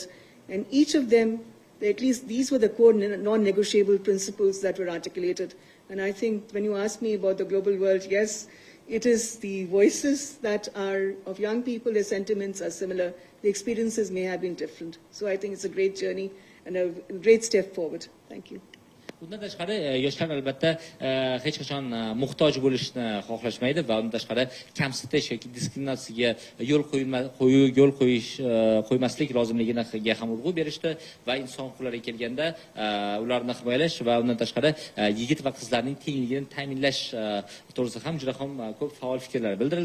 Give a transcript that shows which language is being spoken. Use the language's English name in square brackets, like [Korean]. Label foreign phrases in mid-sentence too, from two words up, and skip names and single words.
[English] And each of them, at least these were the core non-negotiable principles that were articulated. And I think when you ask me about the global world, yes, it is the voices that are of young people, their sentiments are similar. The experiences may have been different. So I think it's a great journey and a great step forward. Thank you. [Uzbek] Bundan tashqari yoshlar albatta hech qachon muhtoj bo'lishni xohlashmaydi va undan tashqari kamsitish yoki diskriminatsiyaga yo'l qo'ymaslik lozimligiga ham urg'u berishdi va inson huquqlariga kelganda ularni himoyalash va undan tashqari yigit va qizlarning tengligini ta'minlash to'g'risida ham juda ham ko'p faol fikrlar bildirildi.